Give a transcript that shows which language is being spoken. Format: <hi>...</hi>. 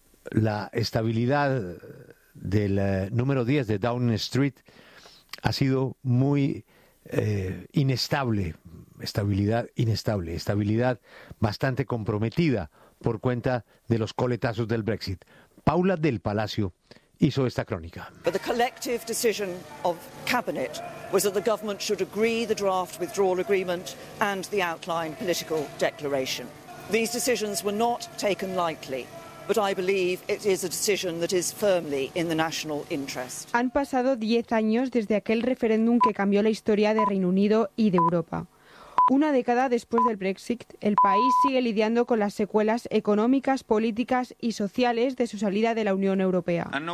<es>La estabilidad del número 10 de Downing Street ha sido muy inestable, estabilidad inestable, estabilidad bastante comprometida por cuenta de los coletazos del Brexit. Paula del Palacio hizo esta crónica.</es> <en>But the collective decision of cabinet was that the government should agree the draft withdrawal agreement and the outline political declaration. These decisions were not taken lightly, but I believe it is a decision that is firmly in the national interest.</en> <es>Han pasado 10 años desde aquel referéndum que cambió la historia de Reino Unido y de Europa. Una década después del Brexit, el país sigue lidiando con las secuelas económicas, políticas y sociales de su salida de la Unión Europea.</es>